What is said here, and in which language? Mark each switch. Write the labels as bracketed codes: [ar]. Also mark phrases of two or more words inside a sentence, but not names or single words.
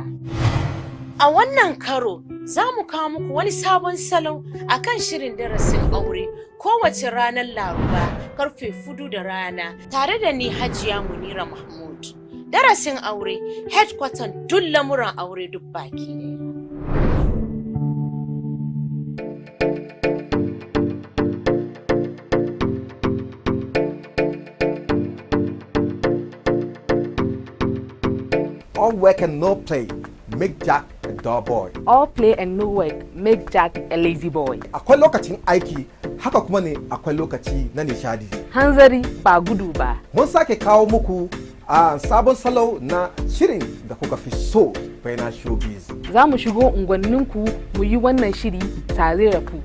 [ha] A wannan karo za mu kawo muku wani sabon salon akan shirin darasin aure kowace ranar Laraba karfe 4 da rana tare da ni Hajiya Munira Mahmud. Darasin aure headquarter duk lamuran aure duk baki ne. [en] All work and no play make Jack a dull boy. All play and no work make Jack a lazy boy. [ha] Akwai lokacin aiki, haka kuma ne akwai lokaci na nishadi. Hanzari ba gudu ba. Mun sake kawo muku a sabon salo na shirin da kuka fi so Baina Showbiz. Za mu shigo unguwanninku mu yi wannan shiri tare da ku.